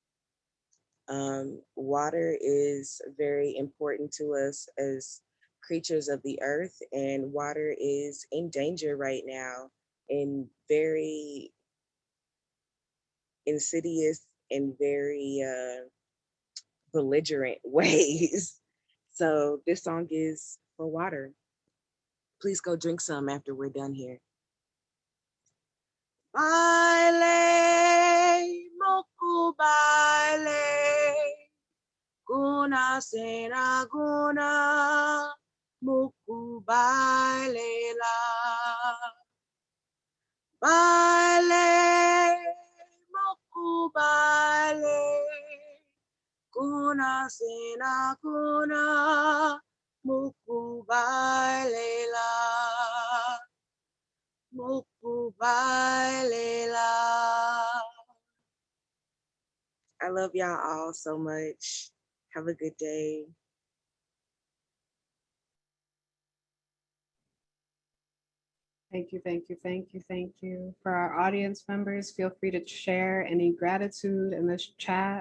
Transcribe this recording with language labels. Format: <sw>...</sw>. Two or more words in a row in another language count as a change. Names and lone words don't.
<en>Water is very important to us as creatures of the earth, and water is in danger right now in very insidious and very belligerent ways. So this song is for water. Please go drink some after we're done here. Baile, moku baile, guna sena guna, moku baile la. Baile, moku baile, guna sena guna, Mukubalela. Mukubalela. I love y'all all so much. Have a good day. Thank you, thank you, thank you, thank you. For our audience members, feel free to share any gratitude in this chat.</en>